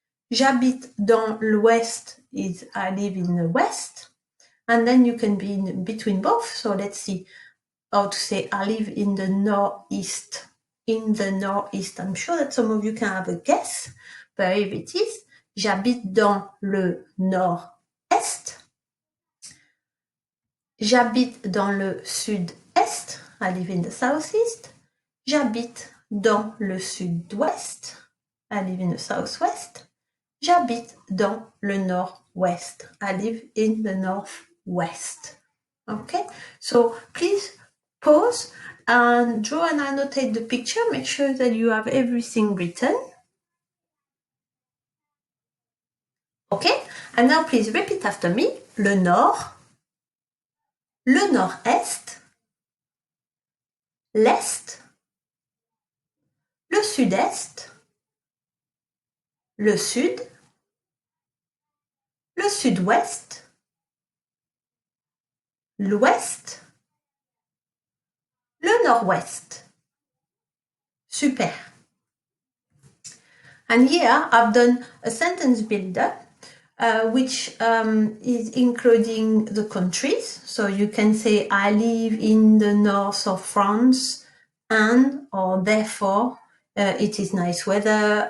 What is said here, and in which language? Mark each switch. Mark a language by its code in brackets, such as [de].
[fr] J'habite dans l'ouest [en] is I live in the west. And then you can be in between both. So let's see how to say I live in the northeast. In the northeast. I'm sure that some of you can have a guess, but here it is. [fr] J'habite dans le nord-est. J'habite dans le sud-est. [en] I live in the southeast. [fr] J'habite dans le sud-ouest. [en] I live in the southwest. [fr] J'habite dans le nord-ouest. [en] I live in the northwest. Okay, so please pause and draw and annotate the picture. Make sure that you have everything written. Okay, and now please repeat after me. [fr] Le nord, le nord-est, l'est, le sud-est, le sud, le sud-ouest, l'ouest, le nord-ouest. [en] Super. And here I've done a sentence builder which is including the countries. So you can say, I live in the north of France, and or therefore it is nice weather.